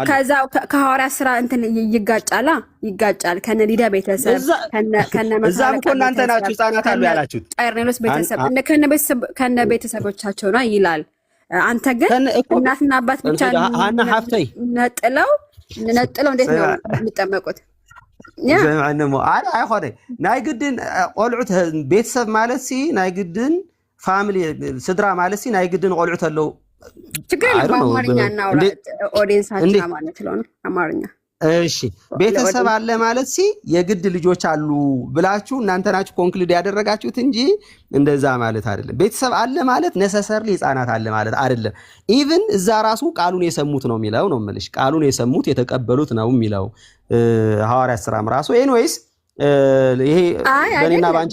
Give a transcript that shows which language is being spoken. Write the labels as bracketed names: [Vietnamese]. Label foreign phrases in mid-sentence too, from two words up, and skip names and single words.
[Amharic] ከዛ ከሐዋርያት ሥራ እንትን ይጋጫል ከነ ሊዳ ቤተሰብ ከነ እዛም እኮ እናንተ ናችሁ ህፃናት አሉ ያላችሁት ቀርኔሎስ ቤተሰብ ከነ ቤተሰቦቻቸው ነው ይላል። አንተ ግን እናትና አባት ብቻ [Tigrinya] አና ሀፍተይ [Amharic] ነጥለው እንዴት ነው የሚጠመቁት? [Tigrinya] ዘማነሞ አይሆነ ናይ ግድን ቆልዑት ቤተሰብ ማለት ሲ ናይ ግድን ፋሚሊ ስድራ ማለት ሲ ናይ ግድን ቆልዑት አለው። [Amharic] ችግር የለም በአማርኛ እናውራ ኦዲየንሳችን ማለት ስለሆነ አማርኛ። እሺ ቤተሰብ አለ ማለት ሲ የግድ ልጆች አሉ ብላችሁ እናንተ ናችሁ ኮንክሉድ ያደረጋችሁት እንጂ እንደዛ ማለት አይደለም። ቤተሰብ አለ ማለት ነሰሰርሊ ህፃናት አለ ማለት አይደለም። ኢቭን እዛ ራሱ ቃሉን የሰሙት ነው የሚለው ነው የምልሽ። ቃሉን የሰሙት የተቀበሉት ነው የሚለው ሐዋርያት ሥራም ራሱ ኤኒዌይስ ይሄ በእኔና ባንቺ